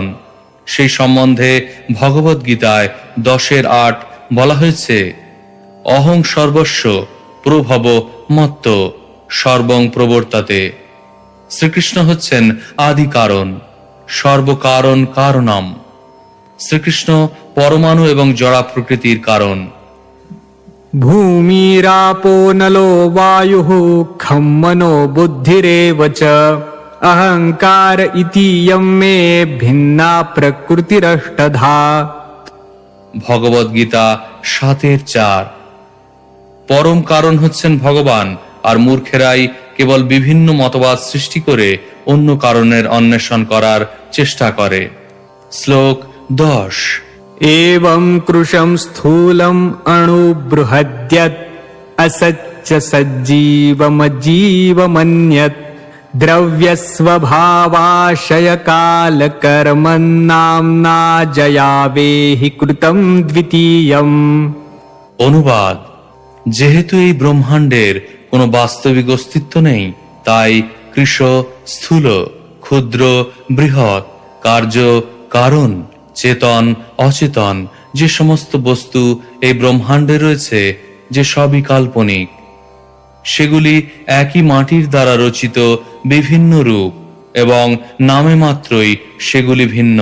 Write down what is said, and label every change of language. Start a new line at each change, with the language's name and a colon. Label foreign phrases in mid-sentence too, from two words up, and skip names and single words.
Bangla: সেই সম্বন্ধে ভগবদ গীতায় 10:8 বলা হয়েছে,
Sanskrit: অহং সর্বস্ব প্রভব মত্ত সর্বং প্রবর্তাতে।
Bangla: শ্রীকৃষ্ণ হচ্ছেন আদি কারণ।
Sanskrit: সর্বকারণ কারণম।
Bangla: শ্রীকৃষ্ণ পরমাণু এবং জড়া প্রকৃতির কারণ।
Sanskrit: भूमिरापो नलो वायुः खं मनो बुद्धिरेव च अहंकार इतीयं मे भिन्ना प्रकृतिरष्टधा।
Bangla: ভগবদ গীতা 7:4। পরম কারণ হচ্ছেন ভগবান, আর মূর্খেরাই কেবল বিভিন্ন মতবাদ সৃষ্টি করে অন্য কারণের অন্বেষণ করার চেষ্টা করে। শ্লোক 10।
Sanskrit: एवं कृशं स्थूलम् अणुबृहद्यत् असच्च सज्जीवमजीवमन्यत् द्रव्यस्वभावाशयकालकर्मन्नाम्ना जयावेहि कृतं द्वितीयम्।
Bangla: অনুবাদ: যেহেতু এই ব্রহ্মাণ্ডের কোনো বাস্তবিক অস্তিত্ব নেই, তাই কৃশ, স্থূল, ক্ষুদ্র, বৃহৎ, কার্য, কারণ, চেতন, অচেতন যে সমস্ত বস্তু এই ব্রহ্মাণ্ডে রয়েছে, যে সবই কাল্পনিক, সেগুলি একই মাটির দ্বারা রচিত বিভিন্ন রূপ এবং নামে মাত্রই সেগুলি ভিন্ন।